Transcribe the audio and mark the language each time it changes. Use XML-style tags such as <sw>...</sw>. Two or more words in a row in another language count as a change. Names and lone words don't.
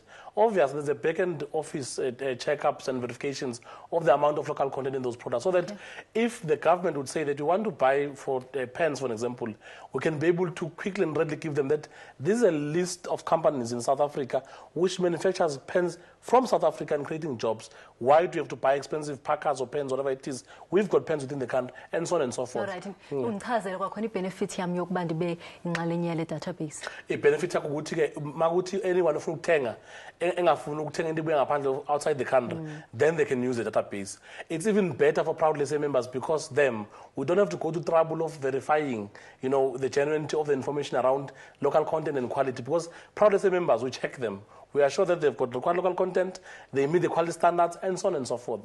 <en>Obviously, there's a back-end office checkups and verifications of the amount of local content in those products, so that if the government would say that you want to buy for pens, for example, we can be able to quickly and readily give them that this is a list of companies in South Africa which manufactures pens from South Africa and creating jobs. Why do you have to buy expensive packers or pens, whatever it is? We've got pens within the country, and so on and so forth. All right.</en> <xh>Undichazele kwakhona i-benefit yami yokuba ndibe inxalenye yale database. I-benefit yakho ukuthi ke makuthi anyone ofuna ukuthenga engafuni ukuthenga into ebuya ngaphandle</xh> <en>outside the country, then they can use the database. It's even better for Proudly SA members because we don't have to go to trouble of verifying, the genuinity of the information around local content and quality, because Proudly SA members, we check them. We are sure that they've got required local content, they meet the quality standards, and so on and so forth.</en>